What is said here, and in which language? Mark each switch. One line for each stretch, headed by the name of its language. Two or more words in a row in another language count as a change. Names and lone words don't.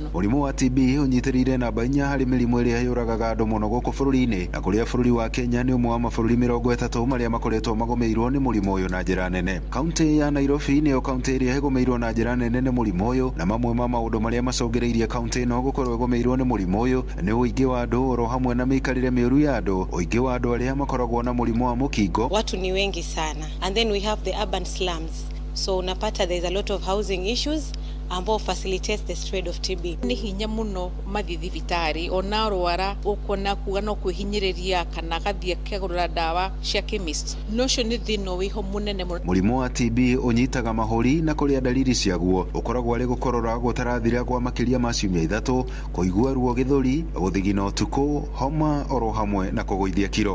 Kikuyu: Mũrimũ wa TB ũnyitĩrĩire namba 4 harĩ mĩrimũ ĩrĩa yũragaga andũ mũno gũkũ bũrũri-inĩ, na kũrĩa bũrũri wa Kenya nĩ ũmwe wa mabũrũri 30 marĩa makoretwo magũmĩirwo nĩ mũrimũ ũyũ na njĩra nene. Kaunti ya Nairobi nĩyo kaunti ĩrĩa ĩgũmĩirwo na njĩra nene nĩ mũrimũ ũyũ, na mamwe ma maũndũ marĩa macũngĩrĩirie kaunti ĩno gũkorwo ĩgũmĩirwo nĩ mũrimũ ũyũ nĩ ũingĩ wa andũ oro hamwe na mĩikarĩre mĩũru ya andũ, ũingĩ wa andũ arĩa makoragwo na mũrimũ wa mũkingo.
Swahili: Watu ni wengi sana,
English: and then we have the urban slums, so unapata there's a lot of housing issues ambao facilitates the spread of TB.
Kikuyu: Ni hinya muno mathi thibitari ona rwara ukona kuga no kwihinyiriria kana gathie kagurura dawa cia chemist. Nocio ni thino wiho munene muno. Mũrimũ wa TB unyitaga mahũri na kũrĩa dalili ciaguo ukoragwo ari gukorora gutarathira kwa makiria ma ciumia 3, kuigua ruo gĩthũri, guthigina ũtukũ, homa oro hamwe na kũgũithia kiro.